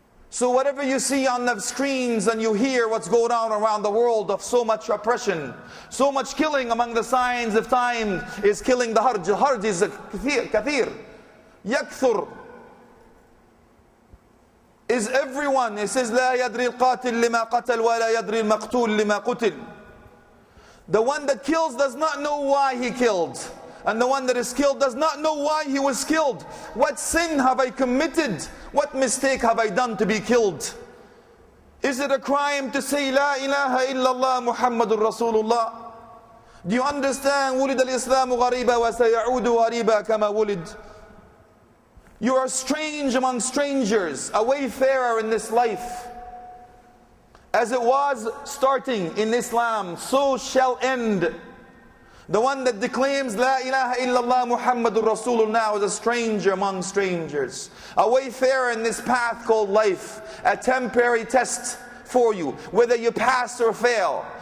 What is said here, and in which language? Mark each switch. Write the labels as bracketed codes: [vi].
[en] So whatever you see on the screens and you hear what's going on around the world of so much oppression, so much killing, among the signs of time is killing the harj. The harj is [ar] kathir, yakthur. [en] Is everyone. It says, [ar] لا يدري القاتل لما قتل ولا يدري المقتول لما قتل. [en] The one that kills does not know why he killed. And the one that is killed does not know why he was killed. What sin have I committed? What mistake have I done to be killed? Is it a crime to say [ar] La ilaha illallah Muhammadur Rasulullah? [en] Do you understand? [ar] ولد الإسلام غريبا وسيعود غريبا كما ولد. [en] You are strange among strangers, a wayfarer in this life. As it was starting in Islam, so shall end. The one that declaims [ar] La ilaha illallah Muhammadur Rasulullah [en] now is a stranger among strangers, a wayfarer in this path called life, a temporary test for you, whether you pass or fail.